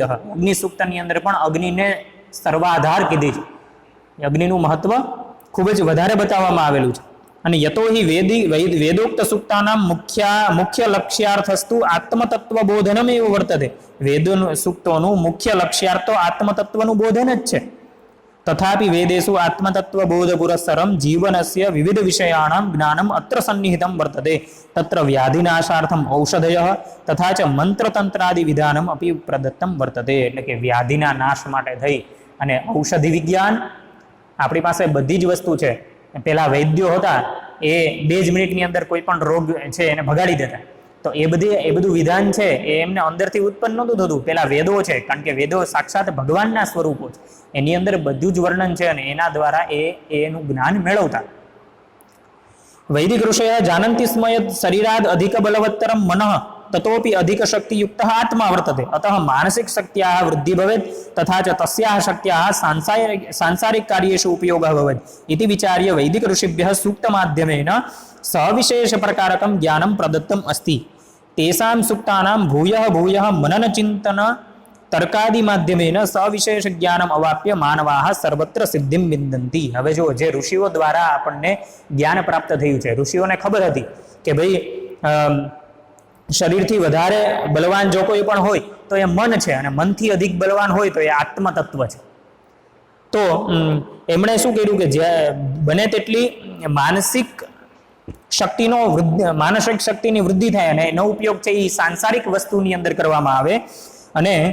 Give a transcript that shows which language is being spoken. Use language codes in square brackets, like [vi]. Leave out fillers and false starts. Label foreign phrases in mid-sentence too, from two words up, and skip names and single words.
[gu] અગ્નિ સૂક્તની અંદર પણ અગ્નિને સર્વાધાર કીધી છે. અગ્નિનું મહત્વ ખૂબ જ વધારે બતાવવામાં આવેલું છે. [sa] અને यतो हि वेदोक्त सूक्तानाम मुख्य लक्ष्यार्थस्तु आत्मतत्व बोधनम एव वर्तते. [gu] વેદ સૂક્તોનું મુખ્ય લક્ષ્યાર્થ તો આત્મતત્વનું બોધન જ છે. [sa] तथापि वेदेषु आत्मतत्त्वबोधपुरस्सरं जीवनस्य विविधविषयाणां ज्ञानम् अत्र सन्निहितं वर्तते तत्र व्याधिनाशार्थम् औषधयः तथा च मंत्रतंत्रादिविधानम् अपि प्रदत्तं वर्तते [gu] એટલે કે વ્યાધિના નાશ માટે થઈ અને ઔષધિ વિજ્ઞાન આપણી પાસે બધી જ વસ્તુ છે પેલા વૈદ્યો હતા એ 2 જ મિનિટની અંદર કોઈ પણ રોગ છે એને ભગાડી દેતા તો એ બધું વિધાન છે એ એમને અંદરથી ઉત્પન્ન નહોતું થતું પેલા વેદો છે કારણ કે વેદો સાક્ષાત ભગવાનના સ્વરૂપો છે એની અંદર બધું જ વર્ણન છે અને એના દ્વારા એનું જ્ઞાન મેળવતા [sa] वैदिक ऋषयः जानन्ति स्म यत् शरीराद् अधिक बलवत्तरं मनः ततोपि अधिक शक्तियुक्तः आत्मा वर्तते अतः मानसिक शक्त्याः वृद्धि भवेत् तथा च तस्याः शक्त्याः सांसारिक कार्येषु उपयोगः भवेत् इति विचार्य वैदिक ऋषिभ्यः सूक्तमाध्यमेन सविशेष प्रकारकं ज्ञानं प्रदत्तम् अस्ति तेषां सूक्तानां भूयः भूयः मनन चिन्तन तर्कादि माध्यमेन सविशेष ज्ञानम अवाप्य मानवाः सर्वत्र सिद्धिं विन्दन्ति [gu] હવે જો જે ઋષિઓ દ્વારા આપણને જ્ઞાન પ્રાપ્ત થયું છે ઋષિઓને ખબર હતી કે ભાઈ શરીરથી વધારે બલવાન જો કોઈ પણ હોય તો એ મન છે અને મનથી અધિક બલવાન હોય તો એ આત્મતત્વ છે તો એમણે શું કર્યું કે જે બને તેટલી માનસિક શક્તિનો માનસિક શક્તિની વૃદ્ધિ થાય અને એનો ઉપયોગ છે એ સાંસારિક વસ્તુની અંદર કરવામાં આવે અને